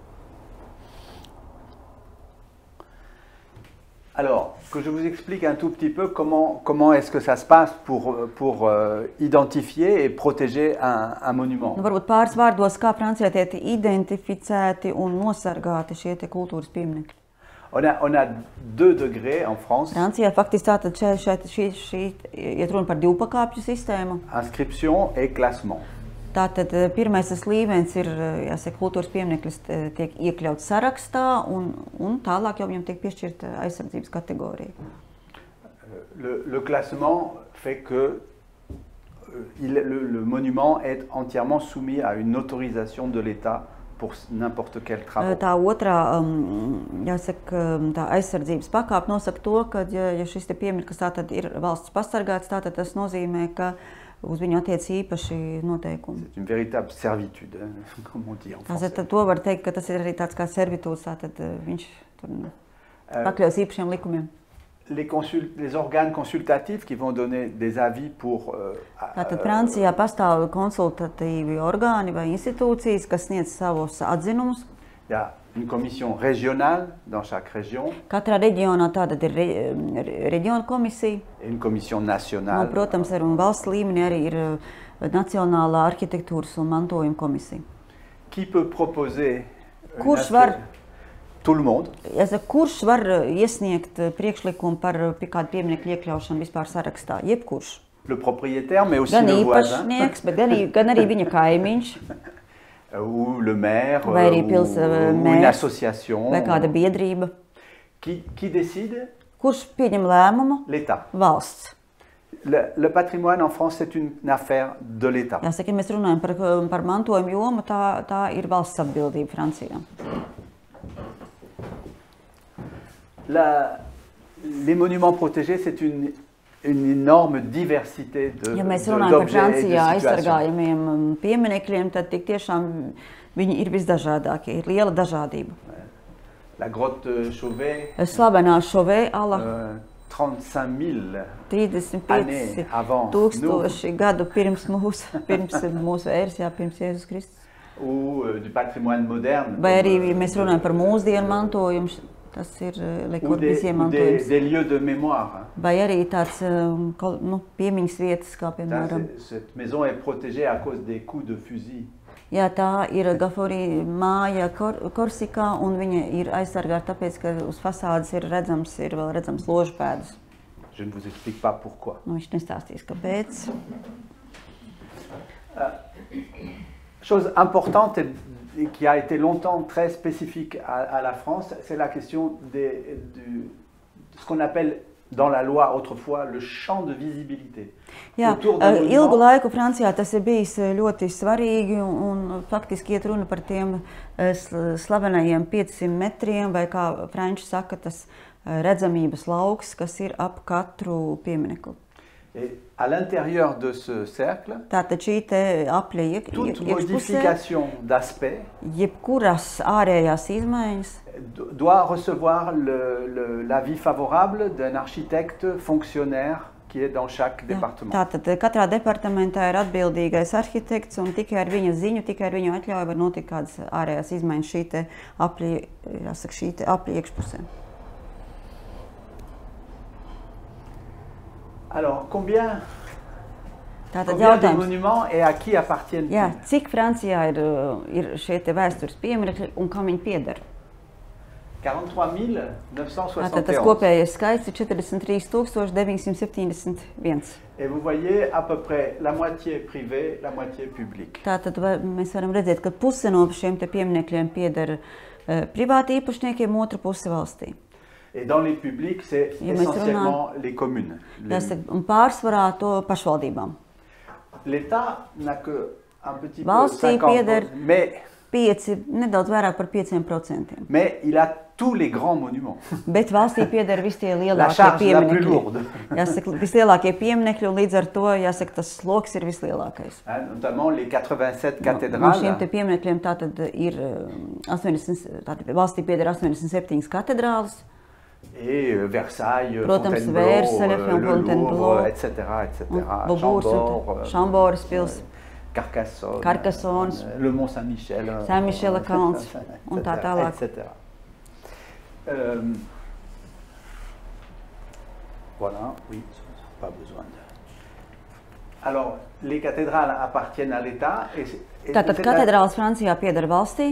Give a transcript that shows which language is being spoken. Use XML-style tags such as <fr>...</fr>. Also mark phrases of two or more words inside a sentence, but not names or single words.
<fr>Alors, que je vous explique un tout petit peu comment est-ce que ça se passe pour identifier et protéger un monument.</fr> <lv>Varbūt pāris vārdos, kā Francijā tiek identificēti un nosargāti šie kultūras pieminekļi.</lv> <fr>On a 2 degrés en France.</fr> <lv>Francijā faktiski tātad šī iet runa par divpakāpju sistēmu.</lv> <fr>Inscription et classement.</fr> <lv>Tātad pirmais līmenis ir, jāsaka, kultūras piemineklis tiek iekļauts sarakstā un tālāk jau viņam tiek piešķirta aizsardzības kategorija.</lv> <fr>Le classement fait que le monument est entièrement soumis à une autorisation de l'État pour n'importe quel travaux.</fr> <lv>Tā otrā, jāsaka, tā aizsardzības pakāpe nosaka to, ka ja šis piemineklis tātad ir valsts pasargāts, tātad tas nozīmē, ka uz viņu attiec īpaši noteikumi.</lv> <fr>C'est une véritable servitude, comme on dit en français.</fr> <lv>Tātad to var teikt, ka tas ir arī tāds kā servitūds, tātad viņš tur pakļaus īpašiem likumiem.</lv> <fr>Les organes consultatifs qui vont donner des avis pour...</fr> <lv>Tātad Francijā pastāv konsultatīvi orgāni vai institūcijas, kas sniedz savus atzinumus.</lv> <fr>Il y a une commission régionale dans chaque région.</fr> <lv>Katrā reģionā tātad ir reģiona komisija.</lv> <fr>Et une commission nationale.</fr> <lv>Protams, arī un valsts līmenī arī ir Nacionālā arhitektūras un mantojuma komisija.</lv> <fr>Qui peut proposer</fr> <lv>kurš var,</lv> <fr>tout le monde.</fr> <lv>Kurš var iesniegt priekšlikumu par kādu pieminekļu iekļaušanu vispār sarakstā? Jebkurš.</lv> <fr>Le propriétaire, mais aussi le voisin.</fr> <lv>Gan īpašnieks, bet gan arī viņa kaimiņš.</lv> <fr>Ou le maire,</fr> <lv>vai arī</lv> <fr>une association.</fr> <lv>Vai kāda biedrība.</lv> <fr>Qui décide?</fr> <lv>Kurš pieņem lēmumu?</lv> <fr>L'État.</fr> <lv>Valsts.</lv> <fr>Le patrimoine en France, c'est une affaire de l'État.</fr> <lv>Jāsaka, ja mēs runājam par mantojumu jomu, tā ir valsts atbildība Francijā.</lv> <fr>Les monuments protégés, c'est une énorme diversité d'objets</fr> <lv>ja mēs</lv> <fr>et de</fr> <lv>runājam par Francijā</lv> <fr>situations.</fr> <lv>aizsargājamiem pieminekļiem, tad tik tiešām viņi ir visdažādākie, ir liela dažādība.</lv> <fr>La grotte Chauvet,</fr> <lv>slavenā Chauvet ala 35 000 gadu pirms mūsu ēras, pirms Jēzus Kristus.</lv> <fr>Ou du patrimoine moderne.</fr> <lv>Vai arī, ja mēs runājam par mūsdienu mantojumu, tas ir Le Corbusier mantojums.</lv> <fr>Des lieux de mémoire.</fr> <lv>Vai arī tāds piemiņas vietas, kā piemēram.</lv> <fr>Cette maison est protégée à cause des coups de fusil.</fr> <lv>Jā, tā ir Gaforī māja Korsikā, un viņa ir aizsargāta tāpēc, ka uz fasādes ir vēl redzams ložu pēdas.</lv> <fr>Je ne vous explique pas pourquoi.</fr> <lv>Viņš nestāstīs, kāpēc.</lv> <fr>Chose importante et qui a été longtemps très spécifique à la France, c'est la question de ce qu'on appelle dans la loi autrefois le champ de visibilité.</fr> <lv>Jā, ilgu laiku Francijā tas ir bijis ļoti svarīgi, un faktiski iet runa par tiem slavenajiem 500 metriem, vai kā franči saka, tas redzamības lauks, kas ir ap katru pieminekli.</lv> <fr>Et à l'intérieur de ce cercle, toute modification d'aspect</fr> <lv>jebkuras ārējās izmaiņas</lv> <fr>doit recevoir l'avis favorable d'un architecte fonctionnaire qui est dans chaque département.</fr> <lv>Tātad katrā departamentā ir atbildīgais arhitekts, un tikai ar viņa ziņu, tikai ar viņu atļauju var notikt kādas ārējās izmaiņas šī apļa iekšpusē.</lv> <fr>Alors, combien de monuments et à qui appartiennent-ils?</fr> <lv>Jā, cik Francijā ir šie vēstures pieminekļi un kam viņi pieder? 43 Tātad tas 971. kopējais skaits ir 43 971.</lv> <fr>Et vous voyez à peu près la moitié privée, la moitié publique.</fr> <lv>Tātad mēs varam redzēt, ka puse no šiem te pieminekļiem pieder privāti īpašniekiem, otra puse valstī.</lv> <fr>Et dans les publics, c'est essentiellement les communes.</fr> <lv>Jāsaka, un pārsvarā to pašvaldībām.</lv> <fr>L'État n'a que un petit peu</fr> <lv>Valstī</lv> <fr>50%,</fr> <lv>pieder</lv> <fr>mais</fr> <lv>nedaudz vairāk par 5%.</lv> <fr>il a tous les grands monuments.</fr> <lv>Bet valstī pieder visi tie</lv> <fr>La</fr> <lv>lielākie</lv> <fr>charge la plus</fr> <lv>pieminekļi.</lv> <fr>lourde.</fr> <lv>Jāsaka, vislielākie pieminekļi, un līdz ar to, jāsaka, tas sloks ir vislielākais.</lv> <fr>Notamment les 87</fr> <lv>No</lv> <fr>cathédrales.</fr> <lv>šiem te pieminekļiem tātad ir 80, tātad valstī pieder 87 katedrāles.</lv> <fr>Et Versailles,</fr> <lv>Protams,</lv> <fr>Fontainebleau,</fr> <lv>Versailles,</lv> <fr>le</fr> <lv>Fontainebleau,</lv> <fr>Louvre, etc.</fr> <lv>Šamboras pils,</lv> <fr>Carcassonne, le Mont Saint-Michel,</fr> <lv>Saint-Michela kalns un tā tālāk.</lv> <fr>etc. Voilà, oui, pas besoin de... Alors, les cathédrales appartiennent à l'État.</fr> <lv>Tātad katedrāles Francijā pieder valstī.</lv>